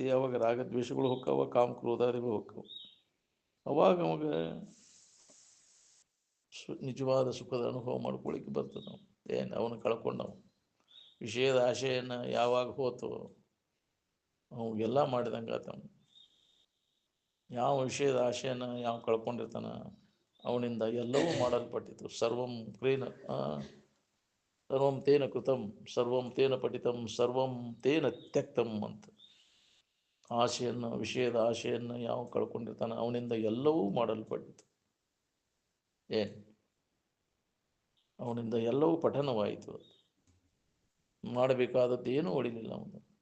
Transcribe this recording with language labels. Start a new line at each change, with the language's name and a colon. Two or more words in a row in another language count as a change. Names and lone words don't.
Kannada: ಯಾವಾಗ ರಾಗದ್ವೇಷಗಳು ಹೋಗ್ತಾವ, ಕಾಮಕ್ರೋಧಾದಿಗಳು ಹೋಗ್ತಾವ. ಅವಾಗ ಅವಾಗ ನಿಜವಾದ ಸುಖದ ಅನುಭವ ಮಾಡ್ಕೊಳ್ಳಿಕ್ಕೆ ಬರ್ತದೆ. ನಾವು ಅವನು ಕಳ್ಕೊಂಡವು ವಿಷಯದ ಆಶೆಯನ್ನು ಯಾವಾಗ ಹೋತು ಅವಾಗೆಲ್ಲ ಮಾಡಿದಂಗೆ ಆತ. ಯಾವ ವಿಷಯದ ಆಶೆಯನ್ನು ಯಾವ ಕಳ್ಕೊಂಡಿರ್ತಾನ ಅವನಿಂದ ಎಲ್ಲವೂ ಮಾಡಲ್ಪಟ್ಟಿತು.
Sanskrit: ಸರ್ವಂ ತೇನ ಕೃತಂ, ಸರ್ವಂ ತೇನ ಪಠಿತಂ, ಸರ್ವಂ ತೇನ ತ್ಯಕ್ತಂ ಅಂತ.
Kannada: ಆಶೆಯನ್ನು, ವಿಷಯದ ಆಶೆಯನ್ನು ಯಾವ ಕಳ್ಕೊಂಡಿರ್ತಾನೆ ಅವನಿಂದ ಎಲ್ಲವೂ ಮಾಡಲ್ಪಟ್ಟಿತು. ಅವನಿಂದ ಎಲ್ಲವೂ ಪಠನವಾಯಿತು. ಮಾಡಬೇಕಾದದ್ದು ಏನೂ ಉಳಿಲಿಲ್ಲ ಅವನು.